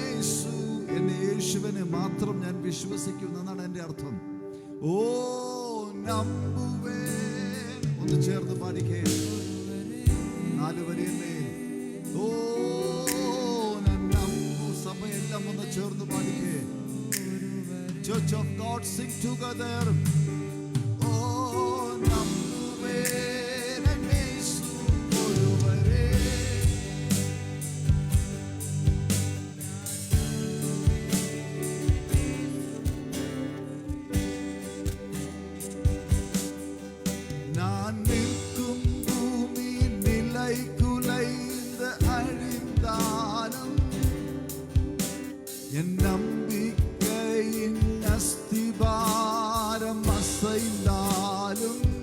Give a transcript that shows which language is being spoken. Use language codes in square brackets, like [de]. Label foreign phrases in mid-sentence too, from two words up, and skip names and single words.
[ml] എന്നെ യേശുവിനെ മാത്രം ഞാൻ വിശ്വസിക്കുന്നു എന്നാണ് എൻ്റെ അർത്ഥം. ഓ നമ്പുവേ. ഒന്ന് ചേർന്ന് പാടിക്കേ. 4 വരിയല്ലേ. ഓ നമ്പു. സഭയെല്ലാം ഒന്ന് ചേർന്ന് പാടിക്കേ. [en] Church of God, sing together. [ml] Oh നമ്പുവേ യേശു ഒരുവരേ. [ta] நான் நிற்கும் பூமி நிலை குலைந்து அழிந்தாலும் என் நம்பிக்கையின் அஸ்திபாரம் அசைந்தாலும்